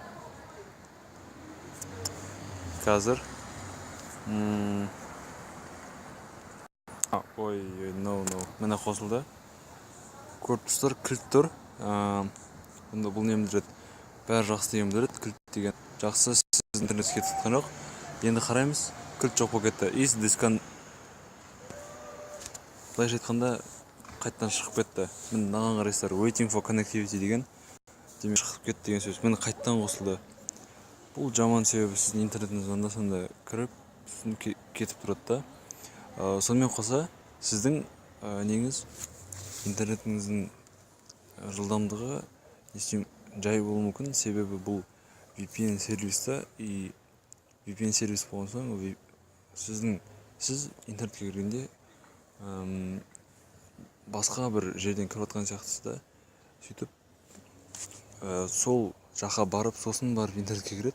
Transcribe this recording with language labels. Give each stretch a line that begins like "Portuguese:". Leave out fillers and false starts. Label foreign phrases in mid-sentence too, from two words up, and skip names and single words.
Kazakh: Қазір. No. Мені қосылды. Көріп тұрсыздар, кілт тұр. Бұнда бұл не білдіреді? Бәрі жақсы деген білдіреді. Кілт деген жақсы, сіз интернет кетіп жатқан жоқ. Енді қараймыз, кілт жоқ болып кетті.
English: Is disconnect.
Kazakh: Былайша айтқанда қайттан шығып кетті. Міне мынаған қарайсыздар,
English: waiting for connectivity
Kazakh: деген демек шығып кетті деген сөз. Міне қайттан қосылды. Бұл жаман, себебі сіздің интернетіңіз анда-санда кіріп, кетіп тұрады да. Сонымен қоса, сіздің неңіз интернетіңіздің жылдамдығы жай болуы мүмкін, себебі бұл VPN сервисті, и VPN сервис болған соң, сіз интернетке кіргенде басқа бір жерден кіріп жатқан сияқтысыз да, сөйтіп сол жаққа барып, сосын барып интернетке кіреді.